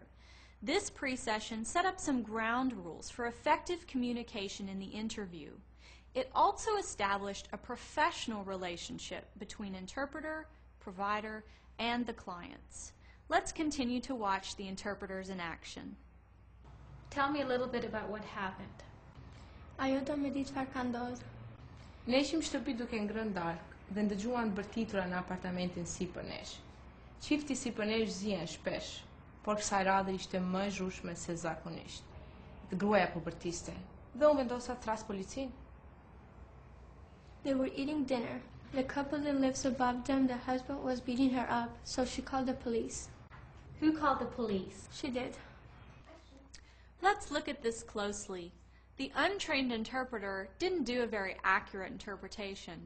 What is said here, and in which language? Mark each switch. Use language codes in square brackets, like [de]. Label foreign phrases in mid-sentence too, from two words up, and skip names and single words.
[en] This pre-session set up some ground rules for effective communication in the interview. It also established a professional relationship between interpreter, provider, and the clients. Let's continue to watch the interpreters in action. Tell me a little bit about what happened. [sq] Ajuda-me ditë çfarë ka ndodhur. Ne ishim shtëpi duke ngrënë darkë dhe ndëgjuan bërtitura në apartamentin sipër nesh. Çifti sipër nesh zihen shpesh, por kësaj radhe ishte më e zhurshme se zakonisht. Dhe gruaja po bërtiste dhe unë vendosa të thras policinë. [en] They were eating dinner. The couple that lives above them, the husband was beating her up, so she called the police. Who called the police? She did. Let's look at this closely. The untrained interpreter didn't do a very accurate interpretation.